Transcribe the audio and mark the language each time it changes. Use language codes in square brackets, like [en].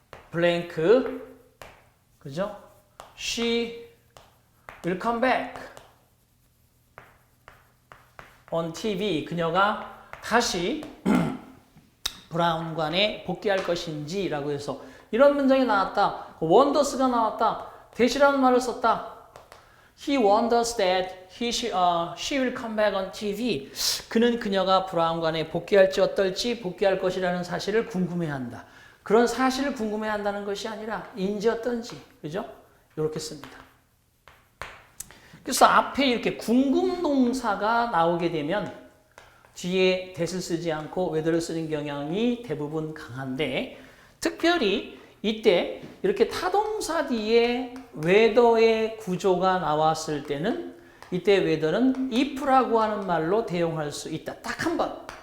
[en] blank, [ko] 그죠? [en] She will come back on TV. [ko] 그녀가 다시 브라운관에 복귀할 것인지 라고 해서 이런 문장이 나왔다. wonders가 나왔다. that이라는 말을 썼다. [en] He wonders that she will come back on TV. [ko] 그는 그녀가 브라운관에 복귀할지 어떨지 복귀할 것이라는 사실을 궁금해한다. 그런 사실을 궁금해한다는 것이 아니라 인지 어떤지, 그죠? 이렇게 씁니다. 그래서 앞에 이렇게 궁금동사가 나오게 되면 뒤에 that을 쓰지 않고 whether를 쓰는 경향이 대부분 강한데, 특별히 이때 이렇게 타동사 뒤에 whether의 구조가 나왔을 때는 이때 whether는 if라고 하는 말로 대용할 수 있다. 딱 한 번.